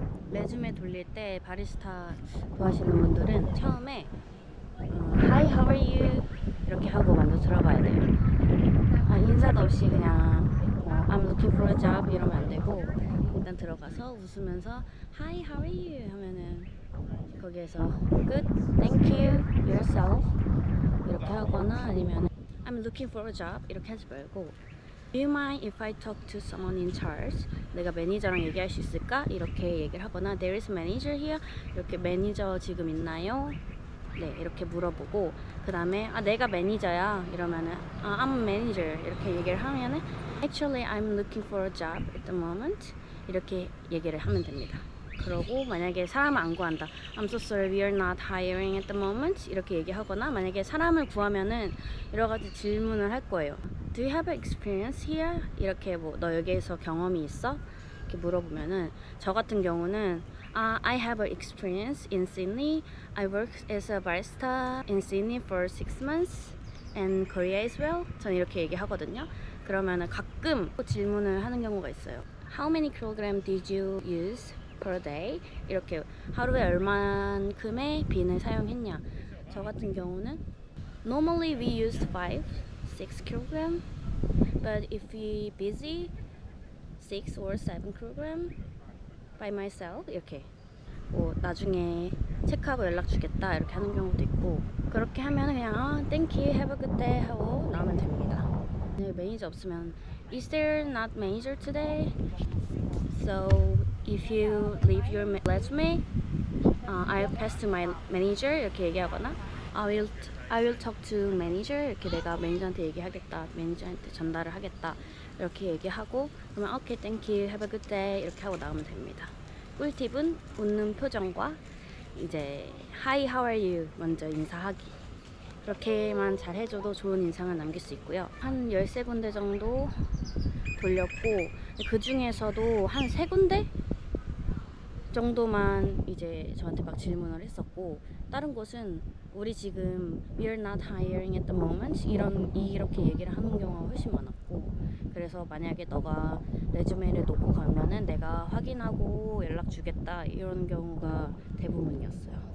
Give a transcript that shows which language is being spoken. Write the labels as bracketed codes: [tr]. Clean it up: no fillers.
[ko] 레주메 돌릴 때 바리스타 구하시는 분들은 처음에 [en] Hi, how are you? [ko] 이렇게 하고 먼저 들어가야 돼요. 인사도 없이 그냥 [en] I'm looking for a job [ko] 이러면 안 되고 일단 들어가서 웃으면서 [en] Hi, how are you? [ko] 하면은 거기에서 [en] Good, thank you, yourself [ko] 이렇게 하거나 아니면 [en] I'm looking for a job [ko] 이렇게 하지 말고 [en] Do you mind if I talk to someone in charge? [ko] 내가 매니저랑 얘기할 수 있을까? 이렇게 얘기를 하거나 [en] There is a manager here? [ko] 이렇게 매니저 지금 있나요? 네, 이렇게 물어보고 그 다음에 내가 매니저야 이러면은 [en] I'm a manager [ko] 이렇게 얘기를 하면은 [en] Actually I'm looking for a job at the moment [ko] 이렇게 얘기를 하면 됩니다. 그러고 만약에 사람을 안 구한다 [en] I'm so sorry we are not hiring at the moment [ko] 이렇게 얘기하거나 만약에 사람을 구하면은 여러 가지 질문을 할 거예요. [en] Do you have experience here? [ko] 이렇게 너 여기에서 경험이 있어? 이렇게 물어보면은 저 같은 경우는 [en] I have an experience in Sydney. I worked as a barista in Sydney for 6 months and Korea as well. [ko] 저는 이렇게 얘기하거든요. 그러면은 가끔 질문을 하는 경우가 있어요. [en] How many kilogram did you use per day? [ko] 이렇게 하루에 얼만큼의 빈을 사용했냐. 저 같은 경우는 [en] Normally we use 6 kilogram, but if we busy 6 or 7 kilogram by myself [ko] 이렇게 나중에 체크하고 연락 주겠다 이렇게 하는 경우도 있고 그렇게 하면 그냥 [en] thank you, have a good day [ko] 하고 나오면 됩니다. 매니저 없으면 [en] Is there not manager today? So if you leave your resume, I'll pass to my manager [ko] 이렇게 얘기하거나 [en] I will talk to manager [ko] 이렇게 내가 매니저한테 얘기하겠다 매니저한테 전달을 하겠다 이렇게 얘기하고 그러면 [en] okay, thank you, have a good day [ko] 이렇게 하고 나오면 됩니다. 꿀팁은 웃는 표정과 이제 [en] Hi, how are you [ko] 먼저 인사하기 그렇게만 잘 해줘도 좋은 인상을 남길 수 있고요. 한 13군데 정도 돌렸고 그 중에서도 한 3군데 정도만 이제 저한테 막 질문을 했었고 다른 곳은 우리 지금 [en] We are not hiring at the moment [ko] 이렇게 얘기를 하는 경우가 훨씬 많았고 그래서 만약에 너가 레주메를 놓고 가면은 내가 확인하고 연락 주겠다 이런 경우가 대부분이었어요.